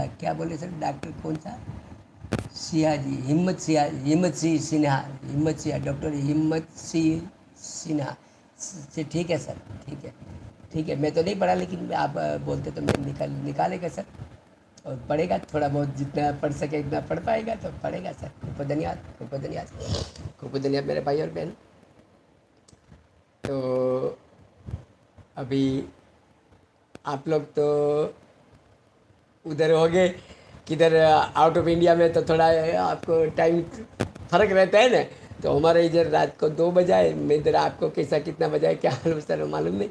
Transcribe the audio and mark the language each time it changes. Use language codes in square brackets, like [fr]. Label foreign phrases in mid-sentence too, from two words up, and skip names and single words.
[hi] क्या बोले सर, डॉक्टर कौन सा सिन्हा जी, हिम्मत सिन्हा, डॉक्टर हिम्मत सिंह सिन्हा ठीक है सर, ठीक है, ठीक है। मैं तो नहीं पढ़ा, लेकिन आप बोलते तो मैं निकालेगा सर। और पढ़ेगा थोड़ा बहुत, जितना पढ़ सके इतना पढ़ पाएगा तो पढ़ेगा सर। खूब खूब धन्यवाद, खूब खूब धन्यवाद, खूब खूब धन्यवाद मेरे भाई और बहन। तो अभी आप लोग तो उधर हो गए, किधर [en] out of India [hi] में, तो थोड़ा आपको टाइम फर्क रहता है ना। तो हमारे इधर रात को 2 बजा है, मैं इधर आपको कैसा कितना बजा है क्या हाल सर मालूम नहीं।